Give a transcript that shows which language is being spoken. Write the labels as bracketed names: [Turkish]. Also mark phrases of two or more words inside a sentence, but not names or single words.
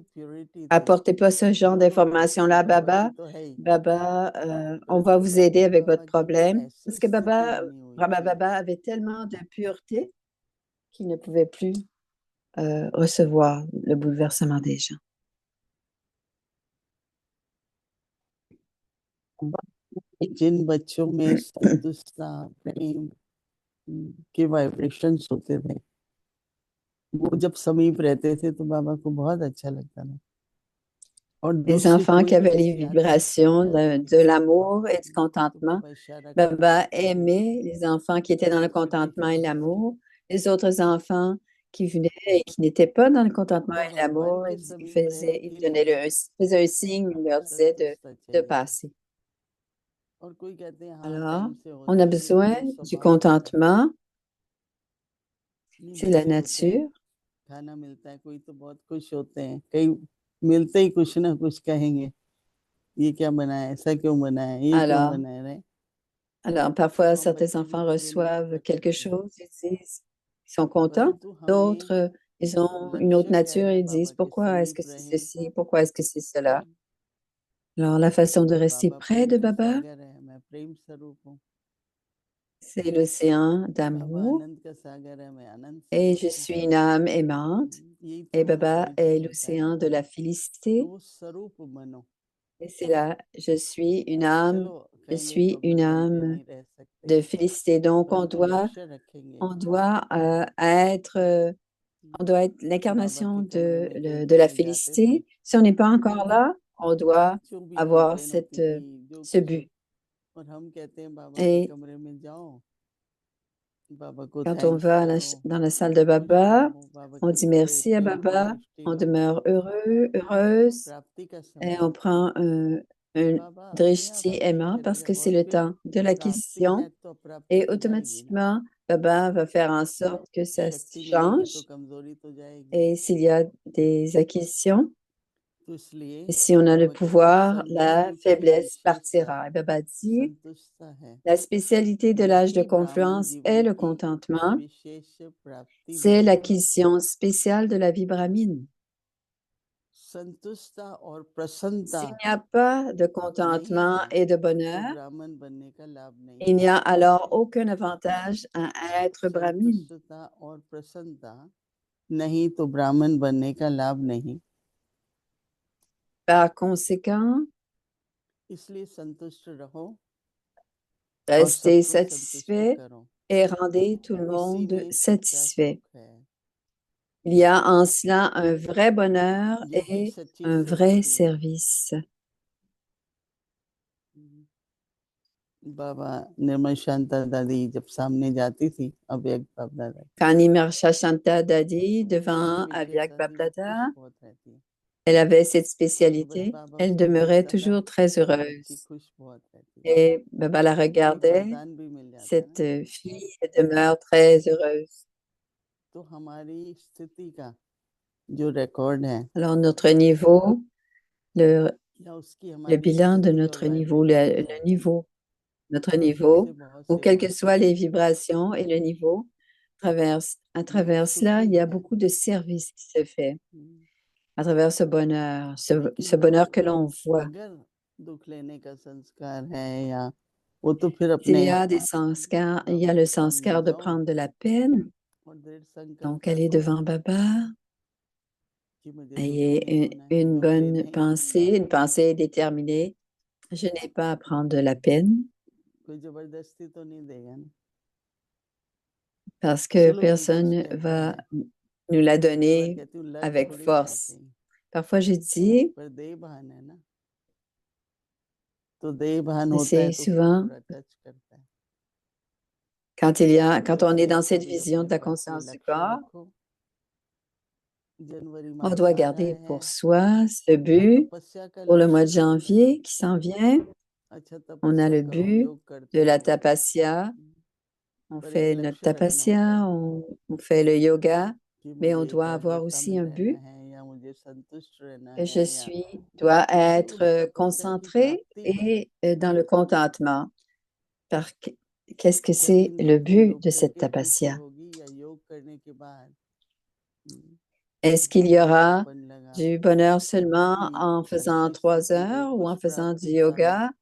[French] Apportez pas ce genre d'informations-là à Baba. Baba, on va vous aider avec votre problème. Parce que Brahma Baba avait tellement de pureté qu'il ne pouvait plus recevoir le bouleversement des gens. [Hindi] जिन बच्चों में संतुष्टता प्रेम के वाइब्रेशंस होते थे वो जब समीप रहते थे तो बाबा को बहुत अच्छा लगता था [French] Les enfants qui avaient les vibrations de l'amour et du contentement, Baba aimait les enfants qui étaient dans le contentement et l'amour. Les autres enfants qui venaient et qui n'étaient pas dans le contentement et l'amour, il faisait un signe, il leur disait de passer. Alors, on a besoin du contentement, c'est la nature. [Hindi] मिलते ही कुछ ना कुछ कहेंगे ये क्या बना है ऐसा क्यों बना है ये क्यों बना है [French] Alors, parfois, certains enfants reçoivent quelque chose, ils sont contents. D'autres, ils ont une autre nature, ils disent pourquoi est-ce que c'est ceci, pourquoi est-ce que c'est cela. Alors, la façon de rester près de Baba, C'est l'océan बाबा d'amour [Hindi] आनंद का सागर है, मैं आनंद [French] et je [Hindi] सागर हूँ। [French] suis une âme aimante [Hindi] यही [French] et [Hindi] तो [French] Baba est [Hindi] पवित्र होता है [French] l'océan [Hindi] ना, [French] de la [Hindi] तो [French] félicité [Hindi] वो स्वरूप बनो। [French] et c'est là, [Hindi] चलो [French] je [Hindi] कहेंगे [French] suis [Hindi] तो [French] une [Hindi] फिर बनते [French] âme [Hindi] नहीं रह सकते, [French] de félicité. Donc [Hindi] परंतु लक्ष्य रखेंगे [French] on doit être बाबा l'incarnation [Hindi] के कमरे में कई [French] de la [Hindi] दफे जाते थे, [French] félicité. Si on n'est pas [Hindi] जो [French] encore [Hindi] भी [French] là, on doit [Hindi] जो भी [French] avoir [Hindi] कंप्लेन होती थी, जो [French] ce [Hindi] कुछ [French] but. [Hindi] और हम कहते हैं बाबा के [French] Et [Hindi] कमरे में जाओ, बाबा को [French] quand on थैंक्स va [Hindi] करो, [French] dans la salle de [Hindi] खुश [French] Baba, [Hindi] रहो, बाबा [French] on [Hindi] की [French] dit merci à [Hindi] प्रेम [French] Baba, [Hindi] दृष्टि [French] on [Hindi] रखो। [French] demeure heureux, heureuse, [Hindi] प्राप्ति का [French] et [Hindi] समय [French] on prend un [Hindi] बाबा अपने आप drishti आगे [French] aimant parce [Hindi] चलेगा, [French] que c'est [Hindi] और [French] le [Hindi] फिर [French] temps de [Hindi] प्राप्ति [French] l'acquisition [Hindi] है तो प्राप्ति [French] et [Hindi] तो जाएगी ना, [French] automatiquement, Baba va faire en sorte que ça [Hindi] शक्ति मिलेगी तो [French] change. [Hindi] कमजोरी तो जाएगी। [French] Et s'il y a des acquisitions, [Hindi] तो इसलिए [French] et si on a le [Hindi] बाबा कहते [French] pouvoir, la [Hindi] संतति की [French] faiblesse [Hindi] विशेषता [French] partira. Et Baba dit, [Hindi] संतुष्टता है, [French] la spécialité de l'âge de [Hindi] यही ब्राह्मण [French] confluence est [Hindi] जीवन [French] le [Hindi] की [French] contentement. [Hindi] विशेष प्राप्ति [French] C'est [Hindi] होती है। [French] l'acquisition spéciale de la vie brahmine. [Hindi] संतुष्टता और प्रसन्नता [French] S'il n'y a pas de [Hindi] नहीं [French] contentement [Hindi] है [French] et de [Hindi] तो [French] bonheur, [Hindi] ब्राह्मण बनने का लाभ नहीं [French] il [Hindi] है। [French] n'y a alors aucun avantage à être brahmine. [Hindi] संतुष्टता और प्रसन्नता नहीं तो ब्राह्मण बनने का लाभ नहीं। [French] Par conséquent, [Hindi] इसलिए संतुष्ट रहो और [French] restez [Hindi] सबको संतुष्ट [French] satisfait [Hindi] करो, [French] et rendez tout le [Hindi] इसी [French] monde [Hindi] में सच्चा [French] satisfait. [Hindi] सुख है, [French] Il y a en cela un vrai bonheur [Hindi] यही [French] et [Hindi] सच्ची [French] un vrai [Hindi] सेवा है। [French] service. [Hindi] बाबा निर्मल शांता दादी जब सामने जाती थी अव्यक्त बाप दादा, [French] Quand Nimersha Shanta Dadi, [Hindi] एक [French] devant Avyak [Hindi] विशेषता थी, वो खुश Bapdada, बहुत रहती है, [French] elle avait cette [Hindi] तो बस [French] spécialité. बाबा Elle [Hindi] उसको [French] demeurait [Hindi] देखता था [French] toujours très [Hindi] तो बच्ची [French] heureuse. [Hindi] खुश बहुत रहती है, [French] Et Baba la [Hindi] कोई [French] regardait. [Hindi] वरदान भी मिल जाता है [French] Cette [Hindi] ना, [French] fille demeure très heureuse. [Hindi] तो हमारी स्थिति का जो रिकॉर्ड है [French] Alors, notre niveau, le, [Hindi] या उसकी [French] le [Hindi] हमारी [French] bilan de [Hindi] स्थिति और [French] notre niveau, [Hindi] वाइब्रेशन क्या [French] le [Hindi] है, [French] niveau, notre [Hindi] उससे [French] niveau, [Hindi] बहुत [French] ou [Hindi] सेवा [French] quelles que [Hindi] होती [French] soient [Hindi] है। [French] les vibrations et le niveau, à [Hindi] ये [French] travers cela, [Hindi] सुखी [French] il y a [Hindi] है, [French] beaucoup de service qui se fait à travers ce bonheur, ce [Hindi] लेकिन [French] bonheur que l'on voit. [Hindi] अगर दुख लेने का संस्कार है या वो तो फिर [French] S'il [Hindi] अपने [French] y a des sanskars, il y बाबा a le [Hindi] के सामने [French] sanskar de [Hindi] जाओ [French] prendre de la peine. [Hindi] और दृढ़ [French] Donc, [Hindi] संकल्पता [French] aller [Hindi] करो [French] devant Baba, [Hindi] कि मुझे दुखी नहीं [French] ayez [Hindi] होना है, [French] une [Hindi] दुख [French] bonne [Hindi] लेने ही नहीं है, [French] une pensée déterminée. Je n'ai pas à prendre de la peine [Hindi] कोई जबरदस्ती तो नहीं देगा ना, [French] parce que [Hindi] चलो हम कुछ [French] personne [Hindi] कहते [French] va [Hindi] हैं, [French] nous la [Hindi] कई बार [French] donner [Hindi] कहती हूँ लड़ [French] avec [Hindi] थोड़ी जाते [French] force. [Hindi] हैं, [French] Parfois, je dis, [Hindi] पर देह भान है ना, तो देह भान होता है [French] c'est [Hindi] तो फिर [French] souvent [Hindi] थोड़ा टच करता है। तो [French] quand on est [Hindi] इसलिए [French] dans cette [Hindi] कभी [French] vision [Hindi] अपने [French] de la [Hindi] पास ये [French] conscience du [Hindi] लक्ष्य [French] corps, [Hindi] रखो, जनवरी [French] on [Hindi] मास [French] doit [Hindi] आ रहा [French] garder [Hindi] है, [French] pour soi ce [Hindi] तो [French] but [Hindi] तपस्या का [French] pour le mois [Hindi] लक्ष्य [French] de [Hindi] रखना है, [French] janvier qui s'en vient. [Hindi] अच्छा [French] On a [Hindi] तपस्या [French] le [Hindi] करो, [French] but [Hindi] योग करते [French] de la [Hindi] रहो, [French] tapasya. On [Hindi] पर एक [French] fait notre [Hindi] लक्ष्य रखना होता है [French] tapasya, on fait le yoga, [Hindi] कि [French] mais on [Hindi] मुझे [French] doit avoir [Hindi] एकाग्रता [French] aussi [Hindi] में [French] un [Hindi] रहना [French] but. [Hindi] है या मुझे संतुष्ट रहना [French] Que [Hindi] है या [French] dois [Hindi] तो उस [French] être [Hindi] तपस्या की [French] concentré प्राप्ति में et dans le contentement. Par qu'est-ce que [Hindi] क्या [French] c'est 3 le [Hindi] दिन के [French] but [Hindi] योग [French] de cette [Hindi] करके ही खुशी [French] tapasya? [Hindi] होगी या योग करने के बाद [French] Est-ce qu'il y aura [Hindi] अपनापन लगा, [French] du bonheur seulement [Hindi] कोई [French] en faisant [Hindi] अच्छी [French] 3 heures ou [Hindi] कुछ [French] en faisant du [Hindi] प्राप्ति कारण [French] yoga?